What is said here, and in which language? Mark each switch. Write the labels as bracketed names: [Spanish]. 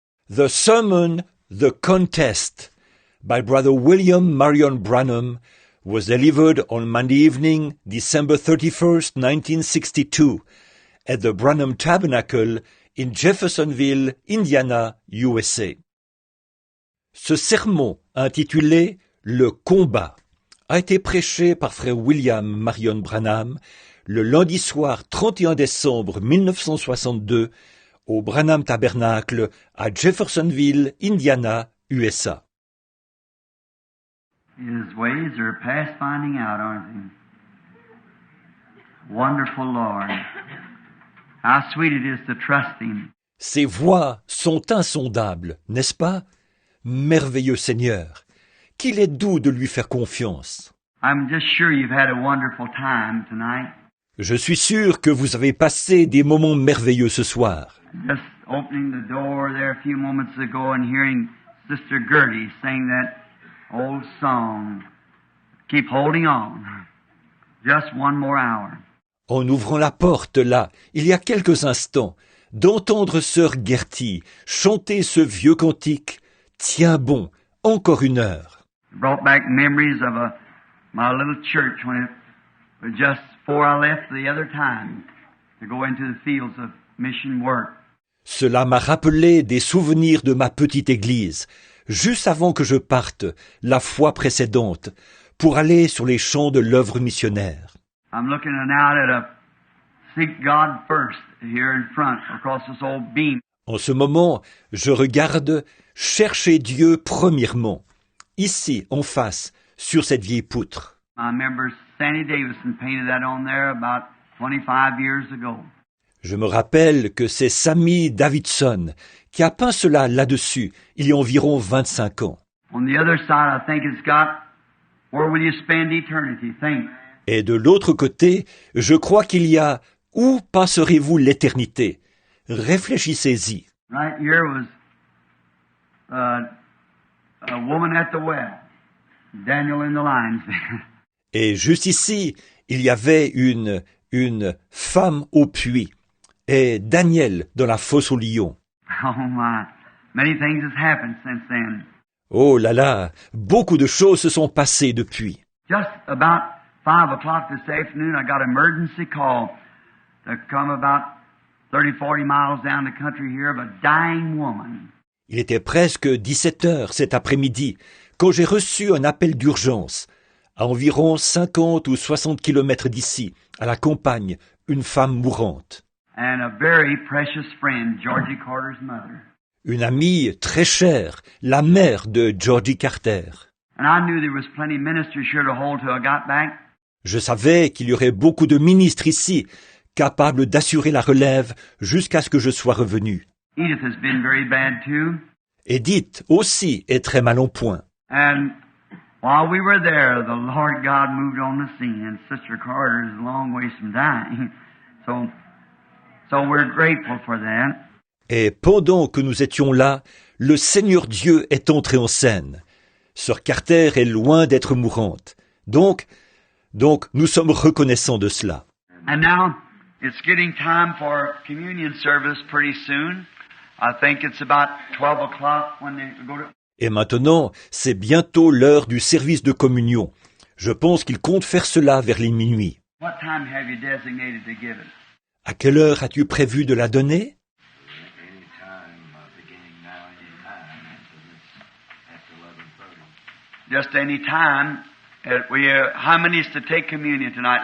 [English] The sermon, The Contest, by Brother William Marion Branham, was delivered on Monday evening, December 31st, 1962, at the Branham Tabernacle in Jeffersonville, Indiana, USA. [French] Ce sermon, intitulé « Le combat », a été prêché par frère William Marion Branham le lundi soir 31 décembre 1962 au Branham Tabernacle à Jeffersonville, Indiana, USA. [English] His ways are past finding out, aren't they? Wonderful Lord. How sweet it is to trust Him. [French] Ses voies sont insondables, n'est-ce pas? Merveilleux Seigneur, qu'il est doux de lui faire confiance. [English] I'm just sure you've had a wonderful time tonight. [French] Je suis sûr que vous avez passé des moments merveilleux ce soir. [English] Just opening the door there a few moments ago and hearing Sister Gertie sing that old song, Keep Holding On. Just one more hour. [French] En ouvrant la porte, là, il y a quelques instants, d'entendre sœur Gertie chanter ce vieux cantique, « Tiens bon, encore une heure ». [English] It brought back memories of my little church when it was just before I left the other time to go into the fields of mission work. [French] Cela m'a rappelé des souvenirs de ma petite église, juste avant que je parte, la fois précédente, pour aller sur les champs de l'œuvre missionnaire. [English] I'm looking out at a seek God first here in front across this old beam. [French] En ce moment, je regarde chercher Dieu premièrement, ici en face, sur cette vieille poutre. [English] I remember Sandy Davison painted that on there about 25 years ago. [French] Je me rappelle que c'est Sammy Davidson qui a peint cela là-dessus, il y a environ 25 ans. [English] On the other side, I think it's got, where will you spend eternity? Think. [French] Et de l'autre côté, je crois qu'il y a « Où passerez-vous l'éternité ?» Réfléchissez-y. [English] Right here was a woman at the well, Daniel in the lion's den. [French] Et juste ici, il y avait une femme au puits et Daniel dans la fosse aux lions. [English] Oh my, many things has happened since then. [French] Oh là là, beaucoup de choses se sont passées depuis. [English] Just about 5 o'clock this afternoon, I got an emergency call to come about 30-40 miles down the country here of a dying woman. [French] Il était presque 17 heures cet après-midi quand j'ai reçu un appel d'urgence. À environ 50 ou 60 kilomètres d'ici, à la campagne, une femme mourante. [English] And a very precious friend, Georgie Carter's mother. [French] Une amie très chère, la mère de Georgie Carter. [English] And I knew there was plenty of ministers here to hold till I got back. [French] Je savais qu'il y aurait beaucoup de ministres ici, capables d'assurer la relève jusqu'à ce que je sois revenu. [English] Edith has been very bad too. [French] Edith aussi est très mal en point. [English] And while we were there, the Lord God moved on the scene, and Sister Carter is a long ways from dying. So we're grateful for that. [French] Et pendant que nous étions là, le Seigneur Dieu est entré en scène. Sœur Carter est loin d'être mourante. Donc, nous sommes reconnaissants de cela. [English] And now, it's getting time for communion service pretty soon. I think it's about 12 o'clock when they go to... [French] Et maintenant, c'est bientôt l'heure du service de communion. Je pense qu'il compte faire cela vers les minuit. [English] What time have you designated to give it? [French] À quelle heure as-tu prévu de la donner? [English] Any time, beginning now, any time. After 11:30. Just any time. How many is to take communion tonight?